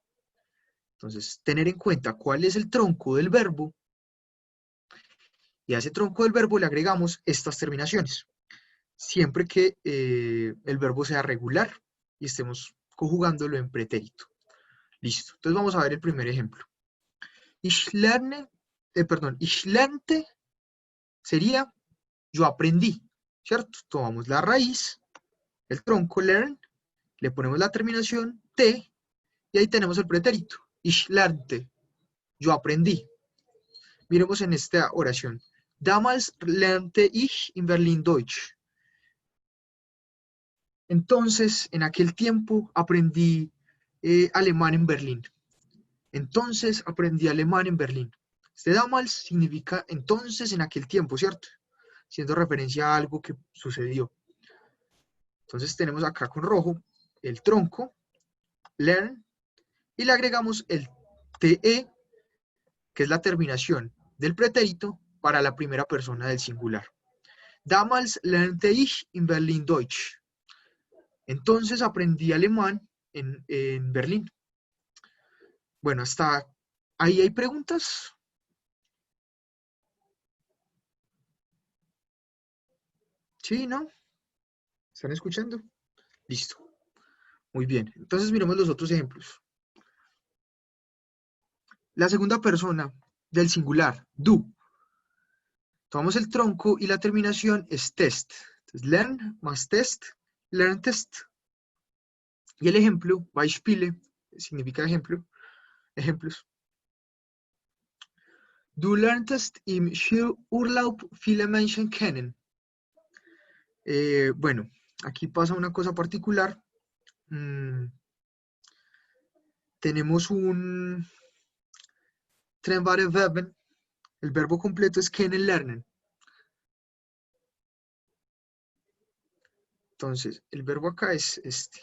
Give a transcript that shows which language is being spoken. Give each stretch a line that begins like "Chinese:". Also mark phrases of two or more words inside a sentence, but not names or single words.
Spanish: Entonces, tener en cuenta cuál es el tronco del verbo y a ese tronco del verbo le agregamos estas terminaciones. Siempre que el verbo sea regular y estemos conjugándolo en pretérito. Listo. Entonces vamos a ver el primer ejemplo.
German: Ich lernte
Spanish: sería yo aprendí, ¿cierto? Tomamos la raíz, el tronco learn, le ponemos la terminación t y ahí tenemos el pretérito.
German: Ich lernte,
Spanish: yo aprendí. Miremos en esta oración.
German: Damals lernte ich in Berlin Deutsch.
Spanish: Entonces, en aquel tiempo aprendí alemán en Berlín. Entonces aprendí alemán en Berlín. Este damals significa entonces en aquel tiempo, ¿cierto? Siendo referencia a algo que sucedió. Entonces tenemos acá con rojo el tronco, learn, y le agregamos el te, que es la terminación del pretérito para la primera persona del singular.
German: Damals lernte ich in Berlin Deutsch.
Spanish: Entonces aprendí alemán en Berlín. Bueno, hasta ahí hay preguntas. ¿Sí, no? ¿Están escuchando? Listo. Muy bien. Entonces miremos los otros ejemplos. La segunda persona del singular, du. Tomamos el tronco y la terminación es test. Entonces, learn más test,
German: learn test.
Spanish: Y el ejemplo, Beispiele, significa ejemplo, ejemplos.
German: Du lerntest im Skiurlaub viele Menschen kennen.
Spanish: Bueno, aquí pasa una cosa particular. Tenemos un
German: trennbare Verben.
Spanish: El verbo completo es kennenlernen. Entonces, el verbo acá es este.